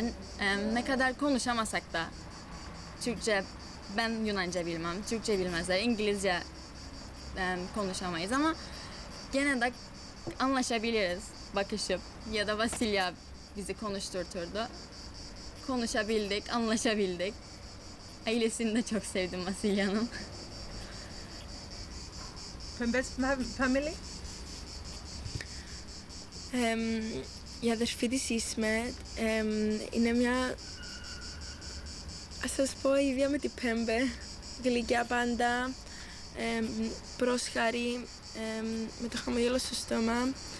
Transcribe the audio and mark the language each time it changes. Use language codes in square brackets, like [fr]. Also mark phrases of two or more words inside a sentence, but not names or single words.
[tr] Ne kadar konuşamasak da Türkçe, ben Yunanca bilmem, Türkçe bilmezler, İngilizce konuşamayız ama gene de anlaşabiliriz bakışıp ya da Vasilya bizi konuşturturdu. Konuşabildik, anlaşabildik. Ailesini de çok sevdim Vasilya'nın. Family? [el] Η αδερφή της Ισμετ είναι μια, ας σας πω, ίδια με την Πέμπε, γλυκιά πάντα, πρόσχαρη, με το χαμογέλο στο στόμα.